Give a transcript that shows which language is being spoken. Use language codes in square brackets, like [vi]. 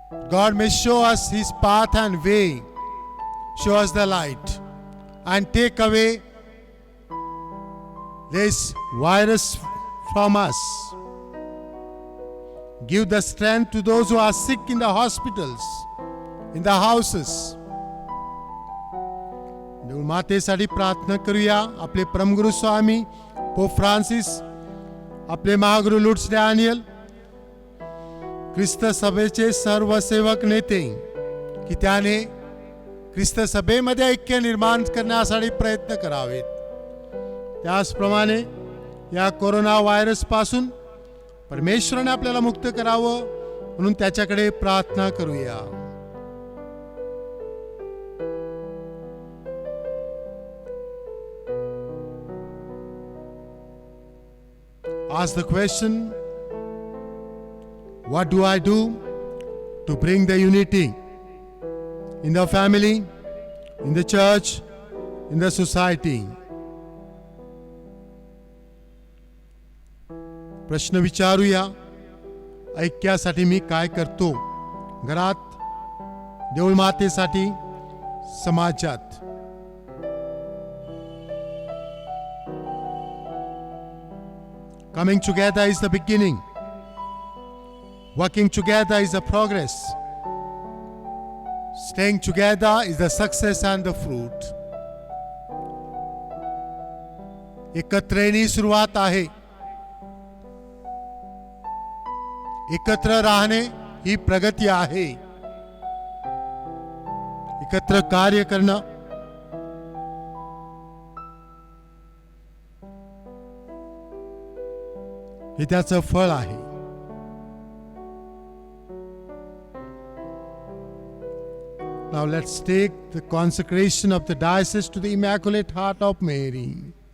[en] God may show us His path and way, show us the light, and take away this virus from us. Give the strength to those who are sick in the hospitals, in the houses. [mr] मातेसाठी प्रार्थना करूया. आपले परमगुरु स्वामी pope Francis, आपले Mahaguru लुट्स Daniel, ख्रिस्त सभेचे सर्व सेवक नेते, की त्याने ख्रिस्त सभेमध्ये ऐक्य निर्माण करण्यासाठी प्रयत्न करावेत. त्याचप्रमाणे या कोरोना व्हायरस पासून परमेश्वराने आपल्याला मुक्त करावं म्हणून त्याच्याकडे प्रार्थना करूया. [en] ask the question, what do I do to bring the unity in the family, in the church, in the society? [mr] प्रश्न विचारूया, ऐक्यासाठी मी काय करतो, घरात, देऊळ मातेसाठी, समाजात. [en] Coming together is the beginning. Working together is the progress. Staying together is the success and the fruit. [mr] एकत्र येणे सुरुवात आहे. एकत्र राहणे ही प्रगती आहे. एकत्र कार्य करणं हे त्याचं फळ आहे. [en] Now let's take the consecration of the diocese to the Immaculate Heart of Mary.